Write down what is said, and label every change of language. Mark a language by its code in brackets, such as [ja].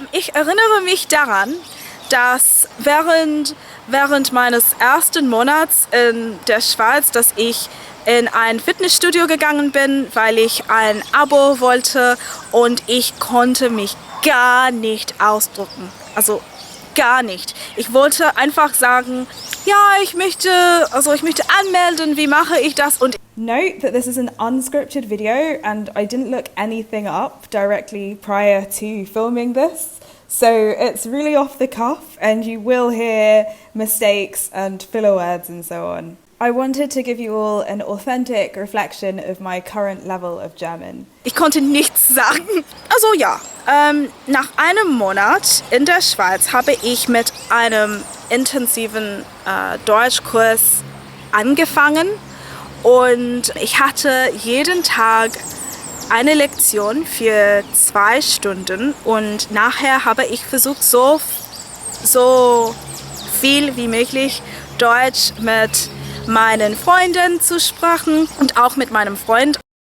[de] Ich erinnere mich daran, dass während meines ersten Monats in der Schweiz, dass ich in ein Fitnessstudio gegangen bin, weil ich ein Abo wollte und ich konnte mich gar nicht ausdrücken. Also gar nicht. Ich wollte einfach sagen, ja, ich möchte anmelden, wie mache ich das? Und [en] Note that this is an unscripted video and I didn't look anything up directly prior to filming this. So it's really off the cuff and you will hear mistakes and filler words and so on. I wanted to give you all an authentic reflection of my current level of German. [de] Ich konnte nichts sagen. Also ja, nach einem Monat in der Schweiz habe ich mit einem intensiven Deutschkurs angefangen und ich hatte jeden Tag eine Lektion für 2 Stunden und nachher habe ich versucht, so viel wie möglich Deutsch mit meinen Freunden zu sprechen und auch mit meinem Freund.